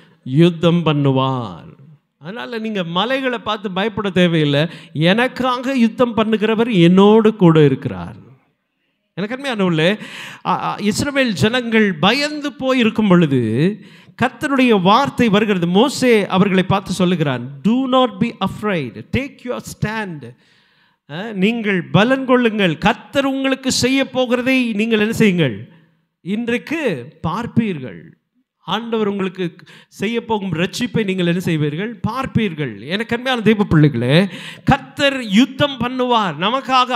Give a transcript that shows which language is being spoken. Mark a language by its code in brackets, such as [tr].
[ta] யுத்தம் பண்ணுவார். அதனால் நீங்கள் மலைகளை பார்த்து பயப்பட தேவையில்லை. எனக்காக யுத்தம் பண்ணுகிறவர் என்னோடு கூட இருக்கிறார். எனக்கு அருமையானவர்களே, இஸ்ரவேல் ஜனங்கள் பயந்து போய் இருக்கும் பொழுது கர்த்தருடைய வார்த்தை வருகிறது. மோசே அவர்களை பார்த்து சொல்லுகிறான், [en] do not be afraid, take your stand. [ta] நீங்கள் பலன் கொள்ளுங்கள், கர்த்தர் உங்களுக்கு செய்ய போகிறதை நீங்கள் என்ன செய்யுங்கள்? இன்றைக்கு பார்ப்பீர்கள். ஆண்டவர் உங்களுக்கு செய்ய போகும் ரட்சிப்பை நீங்கள் என்ன செய்வீர்கள்? பார்ப்பீர்கள். எனக்கு அருமையான தெய்வ பிள்ளைகளே, கர்த்தர் யுத்தம் பண்ணுவார் நமக்காக.